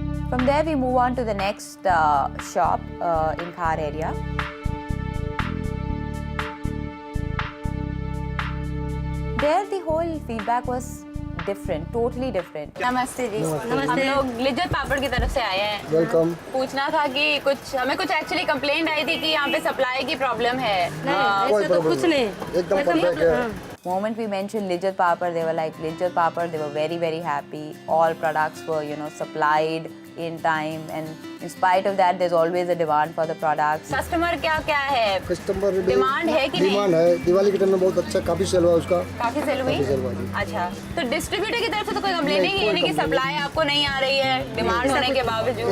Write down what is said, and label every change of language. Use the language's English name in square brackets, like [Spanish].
[English] From there we move on to the next shop in Khar area. There the whole feedback was different, totally different. [Hindi] नमस्ते जी। हम लोग लिज्जत पापड़ की तरफ से आए हैं। वेलकम। पूछना था कि हमें कुछ एक्चुअली कंप्लेंट आई थी कि यहाँ पे सप्लाई की प्रॉब्लम है। कोई प्रॉब्लम कुछ नहीं, एकदम परफेक्ट है। [English] Moment we mentioned Lijjat Papad, they were like Lijjat Papad. They were very, very happy. All products were, supplied in time, and in spite of that, there's always a demand for the products. [Hindi] Customer क्या है? Customer demand है कि नहीं? Demand है। दिवाली के time में बहुत अच्छा, काफी सेल हुआ उसका। काफी सेल हुई? अच्छा, तो डिस्ट्रीब्यूटर की तरफ से तो कोई कंप्लेन नहीं है, यानी कि सप्लाई आपको नहीं आ रही है डिमांड होने के बावजूद?